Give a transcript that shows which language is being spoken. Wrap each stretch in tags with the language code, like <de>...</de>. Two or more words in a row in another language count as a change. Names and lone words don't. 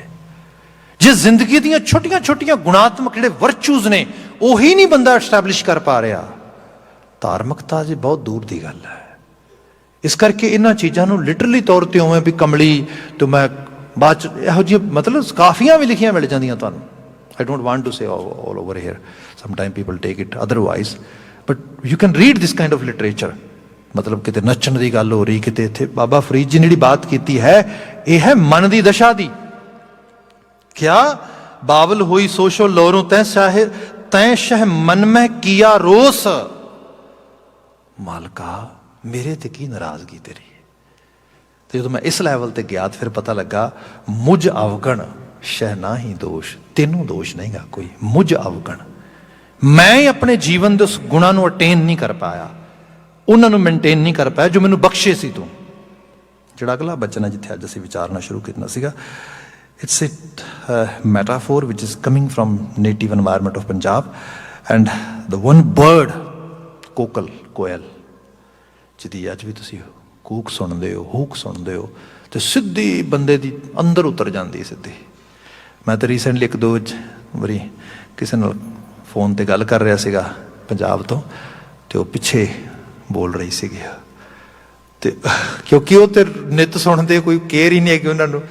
<pa>ਜੇ ਜ਼ਿੰਦਗੀ ਦੀਆਂ ਛੋਟੀਆਂ ਛੋਟੀਆਂ ਗੁਣਾਤਮਕ ਜਿਹੜੇ ਵਰਚੂਜ਼ ਨੇ ਉਹੀ ਨਹੀਂ ਬੰਦਾ ਐਸਟੈਬਲਿਸ਼ ਕਰ ਪਾ ਰਿਹਾ, ਧਾਰਮਿਕਤਾ ਜੀ ਬਹੁਤ ਦੂਰ ਦੀ ਗੱਲ ਹੈ। ਇਸ ਕਰਕੇ ਇਹਨਾਂ ਚੀਜ਼ਾਂ ਨੂੰ ਲਿਟਰਲੀ ਤੌਰ ਤੇ ਉਵੇਂ ਵੀ ਕਮਲੀ ਤੇ ਮੈਂ ਬਾਅਦ ਚ ਇਹੋ ਜਿਹੀ ਮਤਲਬ ਕਾਫੀਆਂ ਵੀ ਲਿਖੀਆਂ ਮਿਲ ਜਾਂਦੀਆਂ ਤੁਹਾਨੂੰ।</pa> <en>I don't want to say all over here. Sometimes people take it otherwise. But you can read this kind of literature.</en> <pa>ਮਤਲਬ ਕਿਤੇ ਨੱਚਣ ਦੀ ਗੱਲ ਹੋ ਰਹੀ, ਕਿਤੇ ਇੱਥੇ ਬਾਬਾ ਫਰੀਦ ਜੀ ਨੇ ਜਿਹੜੀ ਬਾਤ ਕੀਤੀ ਹੈ ਇਹ ਹੈ ਮਨ ਦੀ ਦਸ਼ਾ ਦੀ। ਕਿਆ ਬਾਵਲ ਹੋਈ ਸੋਸ਼ੋ ਲੋਰੋਂ ਤੈਂ ਸ਼ਹ ਮਨ ਮੈਂ ਕੀਆ ਰੋਸ, ਮਾਲਕਾ ਮੇਰੇ ਤੇ ਕੀ ਨਾਰਾਜ਼ਗੀ ਤੇਰੀ। ਤੇ ਜਦੋਂ ਮੈਂ ਇਸ ਲੈਵਲ ਤੇ ਗਿਆ ਤੇ ਫਿਰ ਪਤਾ ਲੱਗਾ ਮੁਝ ਅਵਗਣ ਸ਼ਹਿ ਨਾ ਹੀ ਦੋਸ਼, ਤੈਨੂੰ ਦੋਸ਼ ਨਹੀਂਗਾ ਕੋਈ, ਮੁਝ ਅਵਗਣ। ਮੈਂ ਹੀ ਆਪਣੇ ਜੀਵਨ ਦੇ ਉਸ ਗੁਣਾਂ ਨੂੰ ਅਟੇਨ ਨਹੀਂ ਕਰ ਪਾਇਆ, ਉਹਨਾਂ ਨੂੰ ਮੇਨਟੇਨ ਨਹੀਂ ਕਰ ਪਾਇਆ ਜੋ ਮੈਨੂੰ ਬਖਸ਼ੇ ਸੀ ਤੂੰ। ਜਿਹੜਾ ਅਗਲਾ ਬਚਨ ਹੈ ਜਿੱਥੇ ਅੱਜ ਅਸੀਂ ਵਿਚਾਰਨਾ ਸ਼ੁਰੂ ਕਰਨਾ ਸੀਗਾ,</pa> <en>it's a metaphor which is coming from native environment of Punjab, and the one bird,</en> <pa>ਕੋਕਲ, ਕੋਇਲ, ਜਿਹਦੀ ਅੱਜ ਵੀ ਤੁਸੀਂ ਕੂਕ ਸੁਣਦੇ ਹੋ, ਹੂਕ ਸੁਣਦੇ ਹੋ ਤੇ ਸਿੱਧੀ ਬੰਦੇ ਦੀ ਅੰਦਰ ਉਤਰ ਜਾਂਦੀ ਸਿੱਧੀ। ਮੈਂ ਤਾਂ ਰੀਸੈਂਟਲੀ ਇੱਕ ਦੋ ਵਾਰੀ ਕਿਸੇ ਨਾਲ ਫੋਨ ਤੇ ਗੱਲ ਕਰ ਰਿਹਾ ਸੀਗਾ ਪੰਜਾਬ ਤੋਂ, ਤੇ ਉਹ ਪਿੱਛੇ ਬੋਲ ਰਹੀ ਸੀਗੀ ਤੇ ਕਿਉਂਕਿ ਉਹ ਤੇ ਨਿੱਤ ਸੁਣਦੇ, ਕੋਈ ਕੇਅਰ ਹੀ ਨਹੀਂ ਹੈ ਕਿ ਉਹਨਾਂ ਨੂੰ।</pa>